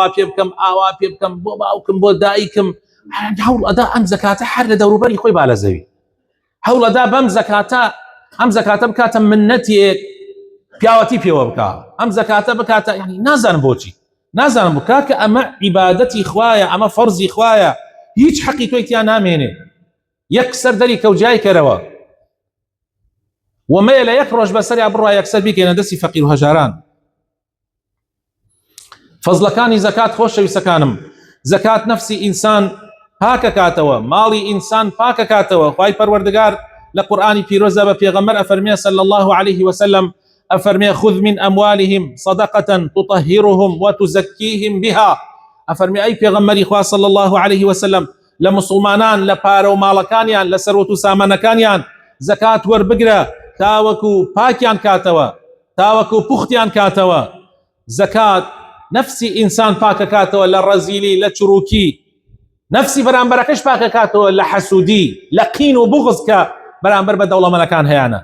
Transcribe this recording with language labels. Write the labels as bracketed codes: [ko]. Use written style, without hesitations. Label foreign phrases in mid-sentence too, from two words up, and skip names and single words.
[ckb] پێ بکەم ئاوا پێ بکەم بۆ باوکم بۆ دایکم، هەوڵ ئەدا ئەم زەکاتە هەر لە دەوروبەری خۆی با لە زەوی، هەوڵ ئەدا بەم زەکاتە ئەم زەکاتە بکاتە منەتێک پیاوەتی پێوە بکە، ئەم زەکاتە بکاتە، یعنی نازانم بۆچی، نازانم بکە کە ئەمە عیبادەتی خوایە، ئەمە فەرزی خوایە، هیچ حەقی تۆی تیا نامێنێ، یەکسەر دەری کەوجای کەرەوە، ومەیە لە یەک ڕۆژ بەسەریا بڕوا یەکسەر بیکەنە دەستی فەقیر و هەژاران. فەزلەکانی زەکات خۆشەویستەکانم، زەکات نەفسی ئینسان پاکە کاتەوە، ماڵی ئینسان پاکە کاتەوە. خوای پەروەردگار لە قورئانی پیرۆزە بە پێغەمبەر ئەفەرمێ [ar] صلی الله عليه وسلم، [ckb] ئەفەرمێ [ar] خذ من أموالهم صدقة تطهرهم وتزكيهم بها. [ckb] ئەفەرمێ ئەی پێغەمبەری خوا [ar] صلی الله عليه وسلم [ckb] لە مسلمانان لە پارە و ماڵەکانیان لە سەروەت و سامانەکانیان زەکات وەربگرە تاوەکو پاکیان کاتەوە، تاوەکو پوختیان کاتەوە. زەکات نفسی ئینسان پاکە کاتەوە لە ڕەزیلی، لە چروکی، نفسی بەرامبەرەکەش پاکە کاتەوە لە حەسوودی، لە قین و بغض کە بەرامبەر بە دەوڵەمەندەکان هەیەە.